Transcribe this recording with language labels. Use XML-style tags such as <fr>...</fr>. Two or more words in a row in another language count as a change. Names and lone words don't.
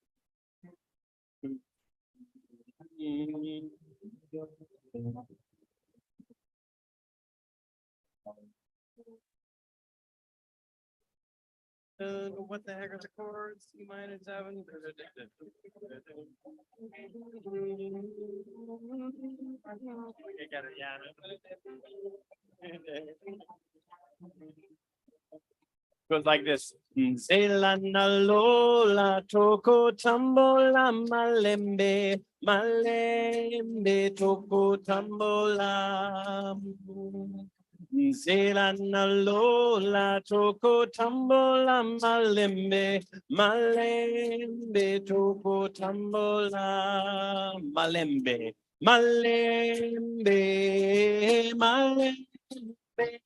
<en>What the heck are the chords? E minor 7. I get it, yeah. Goes like this.</en> <ln>Zelana lola toko tambola malembe, malembe toko tambola. Zelana lola toko tambola malembe, malembe toko tambola, malembe, malembe, malembe.</ln>